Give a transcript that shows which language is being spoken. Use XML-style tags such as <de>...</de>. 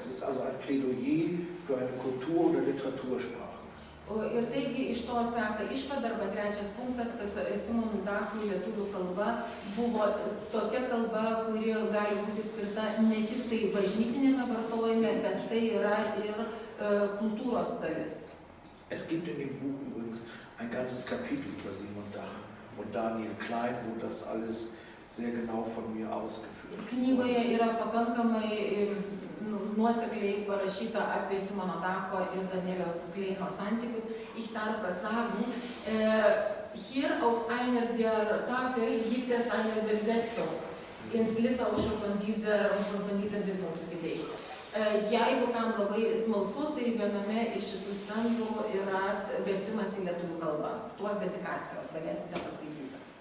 <de>Es ist also ein Plädoyer für eine Kultur- oder Literatursprache.</de> <lt>Ir taigi iš to seka išvada arba trečias punktas, kad Simonui Dachui lietuvių kalba buvo tokia kalba, kuri gali būti skirta ne tik tai bažnytinėme vartojime, bet tai yra ir kultūros dalis.</lt> <de>Es gibt in dem Buch übrigens ein ganzes Kapitel über Simon Dach und Daniel Klein, wo das alles sehr genau von mir ausgeführt wird.</de> <lt>Knygoje yra pakankamai nuosekliai parašyta apie Simono Dacho ir Danieliaus Kleino santykius.</lt> <de>Ich darf sagen, hier auf einer der Tafel gibt es eine Übersetzung ins Litauische von diesem Widmungsgedicht.</de> <lt>Jeigu kam labai smalsu, tai viename iš šitų stendų yra vertimas į lietuvių kalbą. Tuos dedikacijos galėsite paskaityti.</lt>